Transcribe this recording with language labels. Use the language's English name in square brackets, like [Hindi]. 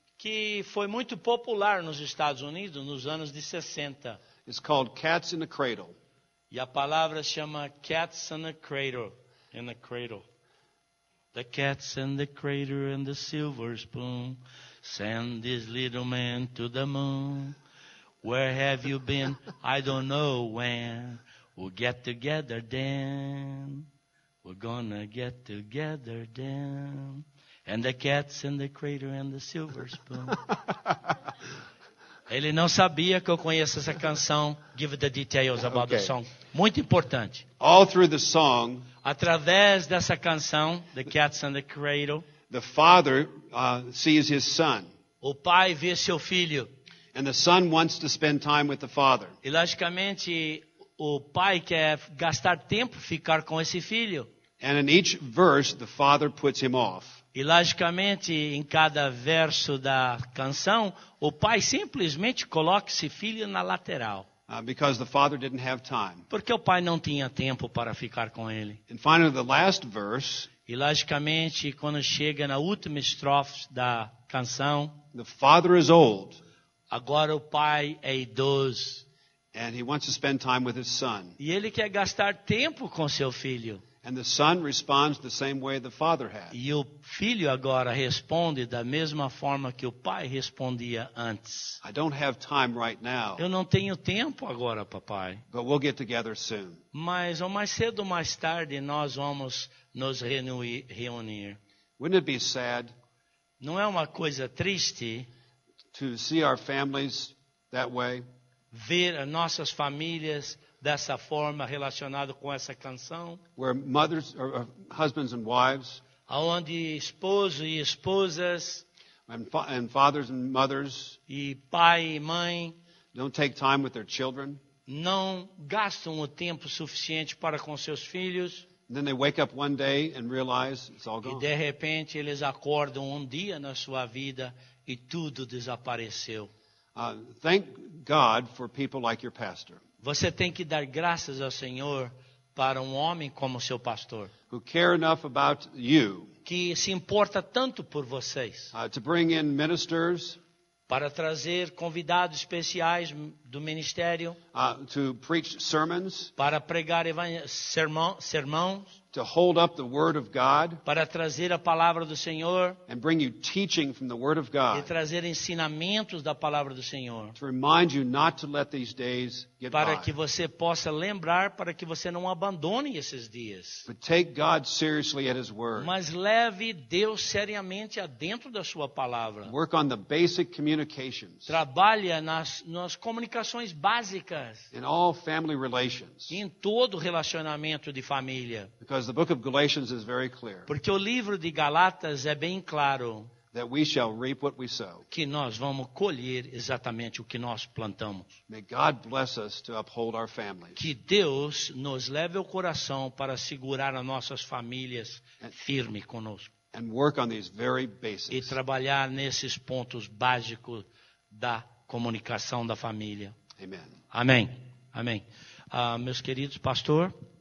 [Portuguese] que foi muito popular nos Estados Unidos nos anos de 60. [English] It's called Cats in the Cradle. [Portuguese] E a palavra chama Cats in the Cradle. In the cradle. [English] The cats in the cradle and the silver spoon send this little man to the moon. Where have you been? I don't know when. We'll get together then. We're gonna get together then. And the cats in the cradle and the silver spoon. [Portuguese] Ele não sabia que eu conheço essa canção. [English] Give the details about the Okay. [Portuguese] song. Muito importante. [English] All through the song, [Portuguese] Através dessa canção, The Cats in the Cradle, [English] the father sees his son. [Portuguese] o pai vê seu filho. [English] And the son wants to spend time with the father. [Portuguese] E, logicamente, o pai quer gastar tempo, ficar com esse filho. [English] And in each verse, the father puts him off. [Portuguese] E, logicamente, em cada verso da canção, o pai simplesmente coloca esse filho na lateral. [English] Because the father didn't have time. [Portuguese] Porque o pai não tinha tempo para ficar com ele. [English] And finally, the last verse, [Portuguese] E, logicamente, quando chega na última estrofe da canção, [English] the father is old. [Portuguese] agora o pai é idoso. [English] And he wants to spend time with his son. [Portuguese] E ele quer gastar tempo com seu filho. [English] And the son responds the same way the father had. [Portuguese] E o filho agora responde da mesma forma que o pai respondia antes. [English] I don't have time right now, [Portuguese] Eu não tenho tempo agora, papai. [English] but we'll get together soon. [Portuguese] Mas ou mais cedo ou mais tarde nós vamos nos reunir. [English] Wouldn't it be sad [Portuguese] Não é uma coisa triste [English] to see our families that way? [Portuguese] ver as nossas famílias dessa forma relacionado com essa canção? [English] Where mothers or husbands and wives [Portuguese] onde esposo e esposas [English] and fathers and mothers [Portuguese] e pai e mãe [English] don't take time with their children. [Portuguese] não gastam o tempo suficiente para com seus filhos [English] And then they wake up one day and realize it's all [Portuguese] e [English] gone. [Portuguese] de repente eles acordam um dia na sua vida e tudo desapareceu. [English] Thank God for people like your pastor, [Portuguese] Você tem que dar graças ao Senhor para um homem como seu pastor, [English] who care enough about you [Portuguese] que se importa tanto por vocês, [English] to bring in ministers, [Portuguese] para trazer convidados especiais do ministério, [English] to preach sermons, [Portuguese] para pregar sermãos, [English] to hold up the Word of God, [Portuguese] para trazer a palavra do Senhor [English] and bring you teaching from the Word of [Portuguese] e [English] God, [Portuguese] trazer ensinamentos da palavra do Senhor, [English] to remind you not to let these days get [Portuguese] para [English] by, [Portuguese] que você possa lembrar, para que você não abandone esses dias. [English] but take God seriously at His Word. [Portuguese] Mas leve Deus seriamente adentro da sua palavra. [English] Work on the basic communications [Portuguese] Trabalha nas comunicações básicas, [English] in all family relations, [Portuguese] em todo relacionamento de família. [English] because the book of Galatians is very clear [Portuguese] Porque o livro de Galatas é bem claro [English] that we shall reap what we sow. [Portuguese] que nós vamos colher exatamente o que nós plantamos. [English] May God bless us to uphold our families. [Portuguese] Que Deus nos leve ao coração para segurar as nossas famílias firme conosco [English] And work on these very [Portuguese] e [English] basics. [Portuguese] trabalhar nesses pontos básicos da comunicação da família. [English] Amen. [Portuguese] Amém. Amém. Meus queridos, pastor.